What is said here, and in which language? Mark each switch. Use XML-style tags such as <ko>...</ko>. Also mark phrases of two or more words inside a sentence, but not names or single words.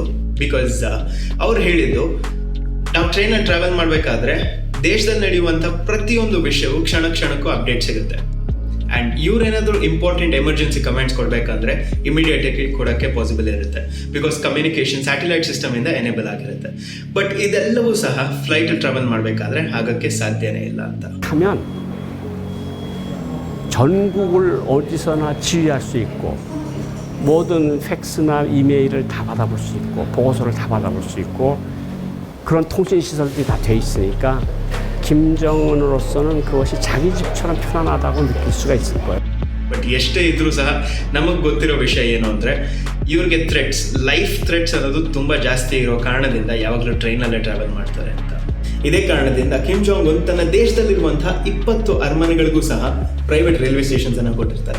<kn>ಬಿಕಾಸ್ ಅವ್ರು ಹೇಳಿದ್ದು, ನಾವು ಟ್ರೈನಲ್ಲಿ ಟ್ರಾವೆಲ್ ಮಾಡಬೇಕಾದ್ರೆ ದೇಶದಲ್ಲಿ ನಡೆಯುವಂಥ ಪ್ರತಿಯೊಂದು ವಿಷಯವು ಕ್ಷಣ ಕ್ಷಣಕ್ಕೂ ಅಪ್ಡೇಟ್ ಸಿಗುತ್ತೆ. ಆ್ಯಂಡ್ ಇವ್ರೇನಾದರೂ</kn> <en>important emergency comments</en> <kn>ಕೊಡಬೇಕಂದ್ರೆ ಇಮಿಡಿಯೇಟಾಗಿ ಕೊಡೋಕ್ಕೆ ಪಾಸಿಬಲ್ ಇರುತ್ತೆ. ಬಿಕಾಸ್</kn> <en>communication satellite</en> <kn>ಸಿಸ್ಟಮಿಂದ ಎನೇಬಲ್ ಆಗಿರುತ್ತೆ. ಬಟ್ ಇದೆಲ್ಲವೂ ಸಹ ಫ್ಲೈಟಲ್ಲಿ ಟ್ರಾವೆಲ್ ಮಾಡಬೇಕಾದ್ರೆ ಆಗೋಕ್ಕೆ ಸಾಧ್ಯನೇ ಇಲ್ಲ ಅಂತ.</kn> <ko>하면 전국을 어디서나 지휘할 수 있고 모든 팩스나 이메일을 다 받아볼 수 있고 보고서를 다 받아볼 수 있고 그런 통신 시설들이 다 돼 있으니까 김정은으로서는 그것이 자기 집처럼 편안하다고 느낄 수가 있을 거예요.</ko> <kn>ಬಟ್ ಎಷ್ಟೇ ಇದ್ರೂ ಸಹ ನಮಗೆ ಗೊತ್ತಿರೋ ವಿಷಯ ಏನು ಅಂದರೆ, ಇವ್ರಿಗೆ ಥ್ರೆಟ್ಸ್,</kn> <en>life threats</en> <kn>ಅನ್ನೋದು ತುಂಬ ಜಾಸ್ತಿ ಇರೋ ಕಾರಣದಿಂದ ಯಾವಾಗಲೂ ಟ್ರೈನಲ್ಲೇ ಟ್ರಾವೆಲ್ ಮಾಡ್ತಾರೆ ಅಂತ. ಇದೇ ಕಾರಣದಿಂದ ಕಿಮ್ ಜಾಂಗ್ ಉನ್ ತನ್ನ ದೇಶದಲ್ಲಿರುವಂತಹ 20 ಅರಮನೆಗಳಿಗೂ ಸಹ</kn> <en>private railway stations</en> <kn>ಅನ್ನು ಕೊಟ್ಟಿರ್ತಾರೆ.</kn>